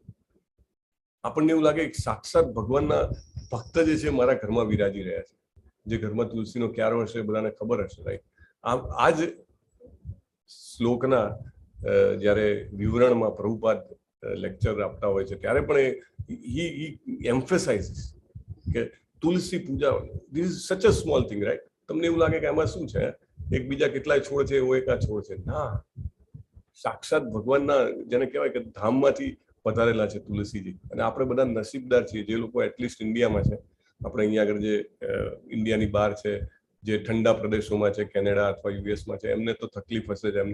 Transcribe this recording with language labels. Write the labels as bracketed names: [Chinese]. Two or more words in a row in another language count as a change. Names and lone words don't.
[Gujarati] આપણને એવું લાગે કે સાક્ષાત ભગવાનના ભક્ત જે છે મારા ઘરમાં વિરાજી રહ્યા છે. જે ઘરમાં તુલસીનો ક્યારો હશે બધાને ખબર હશે, રાઈટ. આ જ શ્લોકના જ્યારે વિવરણમાં પ્રભુપાદ લેક્ચર આપતા હોય છે ત્યારે પણ [English] he emphasizes [Gujarati] કે તુલસી પૂજા, [English] this is such a small thing, right? [Gujarati] તમને એવું લાગે કે આમાં શું છે, એક બીજા કેટલાય છોડ છે, એવો એક આ છોડ છે. ના, સાક્ષાત ભગવાનના, જેને કહેવાય કે ધામમાંથી પધારેલા છે તુલસીજી. અને આપણે બધા નસીબદાર છીએ જે લોકો એટલીસ્ટ ઇન્ડિયામાં છે. આપણે અહીંયા આગળ જે ઇન્ડિયાની બહાર છે, જે ઠંડા પ્રદેશોમાં છે, કેનેડા અથવા યુએસમાં છે, એમને તો તકલીફ હશે જ.